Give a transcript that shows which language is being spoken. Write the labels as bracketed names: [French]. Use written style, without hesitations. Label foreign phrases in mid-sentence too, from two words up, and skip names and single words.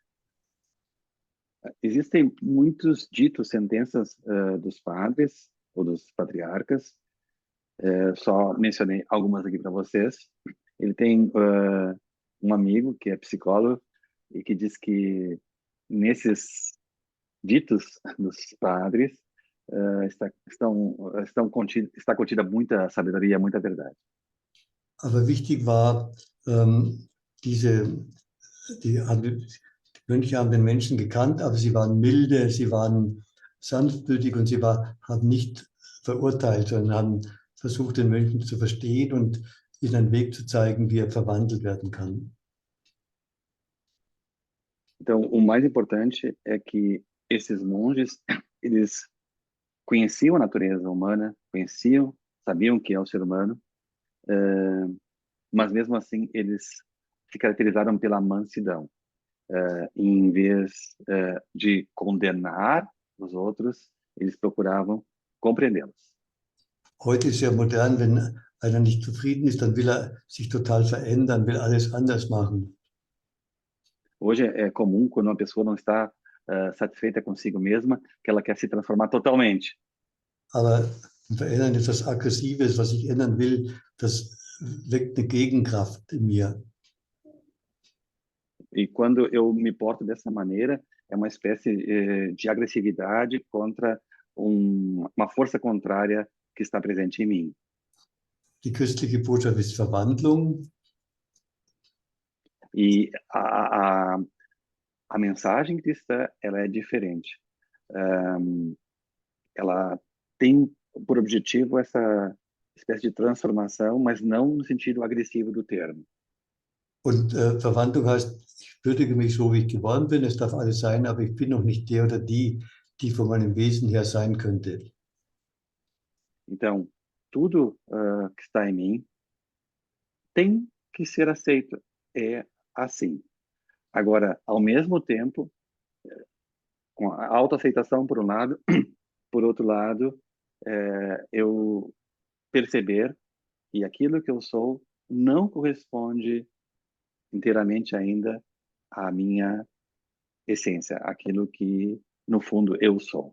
[Portuguese] Existem muitos ditos, sentenças dos padres ou dos patriarcas. Só mencionei algumas aqui para vocês. Ele tem um amigo que é psicólogo e que diz que nesses ditos dos padres está contida muita sabedoria, muita verdade. [German] Aber wichtig war, die Mönche haben den Menschen gekannt, aber sie waren milde, sie waren sanftmütig und sie haben nicht verurteilt, sondern haben versucht, den Mönchen zu verstehen und ihnen einen Weg zu zeigen, wie er verwandelt werden kann. [Portuguese] Então, o mais importante é que esses monges, eles conheciam a natureza humana, sabiam o que é o ser humano, mas mesmo assim eles se caracterizaram pela mansidão. Em vez de condenar os outros, eles procuravam compreendê-los. [German] Heute ist ja modern, wenn einer nicht zufrieden ist, dann will er sich total verändern, will alles anders machen. [Portuguese] Hoje é comum, quando uma pessoa não está satisfeita consigo mesma, que ela quer se transformar totalmente. [German] Aber Verändern ist etwas Aggressives, was ich ändern will, das weckt eine Gegenkraft in mir. [Portuguese] E quando eu me porto dessa maneira, é uma espécie de agressividade contra uma força contrária que está presente em mim. [German] Die christliche Botschaft ist Verwandlung. [Portuguese] E a mensagem cristã, ela é diferente. Ela tem por objetivo essa espécie de transformação, mas não no sentido agressivo do termo. [German] Und Verwandlung heißt, ich würdige mich so, wie ich geworden bin, es darf alles sein, aber ich bin noch nicht der oder die von meinem Wesen her sein könnte. [Portuguese] Então, tudo que está em mim tem que ser aceito. É assim. Agora, ao mesmo tempo, com a autoaceitação por um lado, por outro lado, eu perceber que aquilo que eu sou não corresponde inteiramente ainda à minha essência, aquilo que, no fundo, eu sou.